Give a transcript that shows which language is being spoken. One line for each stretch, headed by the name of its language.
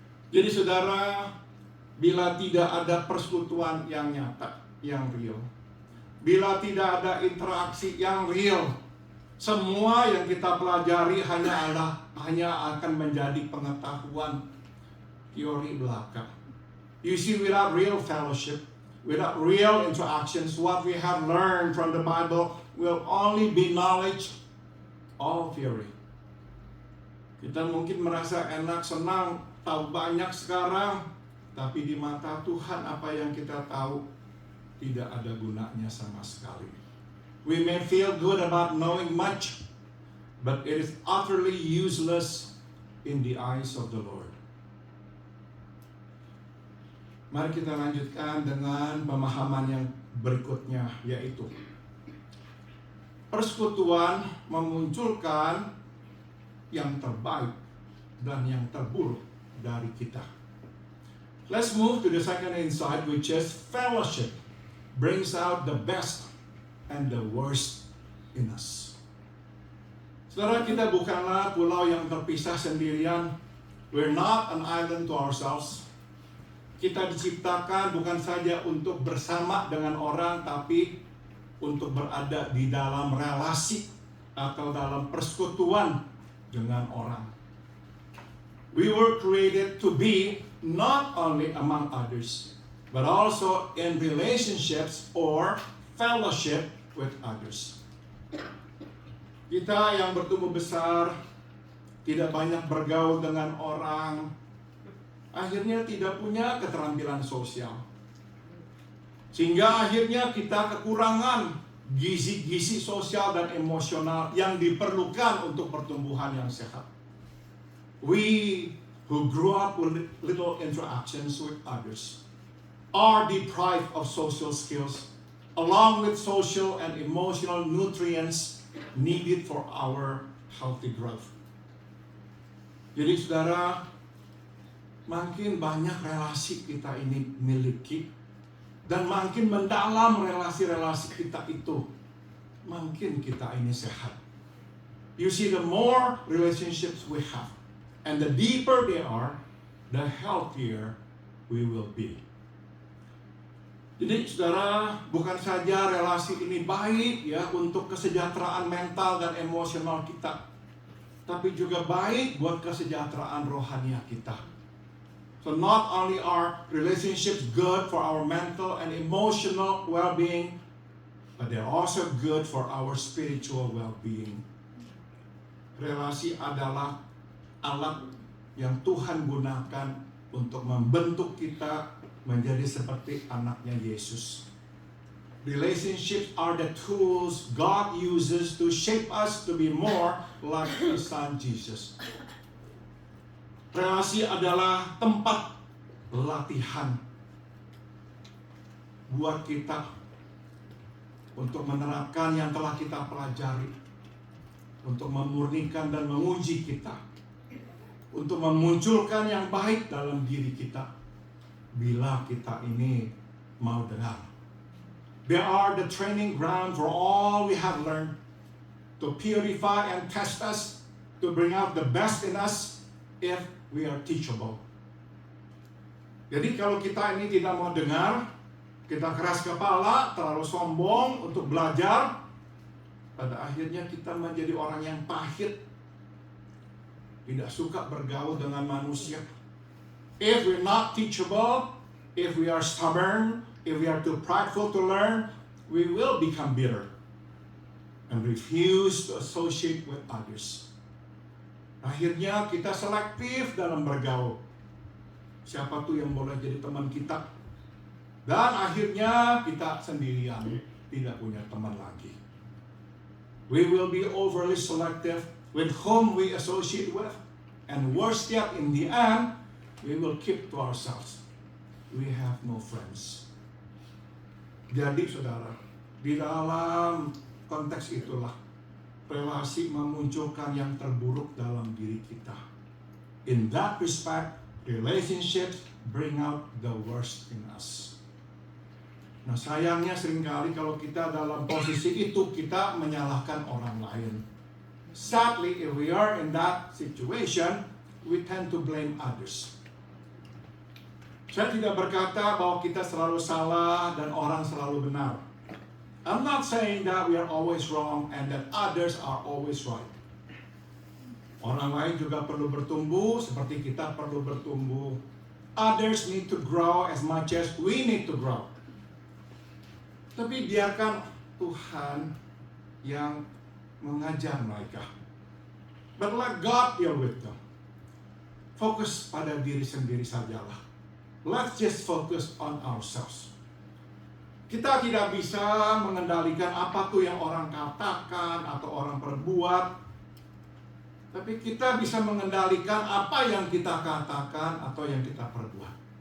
Indonesian: Jadi saudara, bila tidak ada persekutuan yang nyata, yang real, bila tidak ada interaksi yang real, semua yang kita pelajari hanya akan menjadi pengetahuan teori belaka.
English: You see, without real fellowship, without real interactions, what we have learned from the Bible will only be knowledge, all theory.
Indonesian: Kita mungkin merasa enak, senang, tahu banyak sekarang, tapi di mata Tuhan apa yang kita tahu tidak ada gunanya sama sekali.
English: We may feel good about knowing much, but it is utterly useless in the eyes of the Lord.
Indonesian: Mari kita lanjutkan dengan pemahaman yang berikutnya, yaitu persekutuan memunculkan yang terbaik dan yang terburuk dari kita.
English: Let's move to the second insight, which is fellowship brings out the best and the worst in us.
Indonesian: Saudara, kita bukanlah pulau yang terpisah sendirian.
English: We're not an island to ourselves.
Indonesian: Kita diciptakan bukan saja untuk bersama dengan orang, tapi untuk berada di dalam relasi atau dalam persekutuan dengan orang.
English: We were created to be not only among others, but also in relationships or fellowship with others.
Indonesian: Kita yang bertumbuh besar, tidak banyak bergaul dengan orang, akhirnya tidak punya keterampilan sosial. Sehingga akhirnya kita kekurangan gizi-gizi sosial dan emosional yang diperlukan untuk pertumbuhan yang sehat.
English: We who grew up with little interactions with others are deprived of social skills, along with social and emotional nutrients needed for our healthy growth.
Indonesian: Jadi saudara, makin banyak relasi kita ini miliki, dan makin mendalam relasi-relasi kita itu, makin kita ini sehat.
English: You see, the more relationships we have, and the deeper they are, the healthier we will be.
Indonesian: Jadi saudara, bukan saja relasi ini baik ya untuk kesejahteraan mental dan emosional kita, tapi juga baik buat kesejahteraan rohania kita.
English: So not only are relationships good for our mental and emotional well-being, but they're also good for our spiritual well-being.
Indonesian: Relasi adalah alat yang Tuhan gunakan untuk membentuk kita menjadi seperti anaknya Yesus.
English: Relationships are the tools God uses to shape us to be more like His Son Jesus.
Indonesian: Relasi adalah tempat latihan buat kita untuk menerapkan yang telah kita pelajari, untuk memurnikan dan menguji kita, untuk memunculkan yang baik dalam diri kita, bila kita ini mau dengar.
English: They are the training ground for all we have learned, to purify and test us, to bring out the best in us if we are teachable.
Indonesian: Jadi kalau kita ini tidak mau dengar, kita keras kepala, terlalu sombong untuk belajar, pada akhirnya kita menjadi orang yang pahit, tidak suka bergaul dengan manusia.
English: If we're not teachable, if we are stubborn, if we are too prideful to learn, we will become bitter and refuse to associate with others.
Indonesian: Akhirnya kita selektif dalam bergaul. Siapa tuh yang boleh jadi teman kita? Dan akhirnya kita sendirian, tidak punya teman lagi.
English: We will be overly selective with whom we associate with. And worse yet, in the end, we will keep to ourselves. We have no friends.
Indonesian: Jadi saudara, di dalam konteks itulah relasi memunculkan yang terburuk dalam diri kita.
English: In that respect, relationships bring out the worst in us.
Indonesian: Nah, sayangnya seringkali kalau kita dalam posisi itu, kita menyalahkan orang lain.
English: Sadly, if we are in that situation, we tend to blame others.
Indonesian: Saya tidak berkata bahwa kita selalu salah dan orang selalu benar.
English: I'm not saying that we are always wrong and that others are always right.
Indonesian: Orang lain juga perlu bertumbuh seperti kita perlu bertumbuh.
English: Others need to grow as much as we need to grow.
Indonesian: Tapi biarkan Tuhan yang mengajar mereka.
English: But let God deal with them.
Indonesian: Fokus pada diri sendiri sajalah.
English: Let's just focus on ourselves.
Indonesian: Kita tidak bisa mengendalikan apa tuh yang orang katakan atau orang perbuat. Tapi kita bisa mengendalikan apa yang kita katakan atau yang kita perbuat.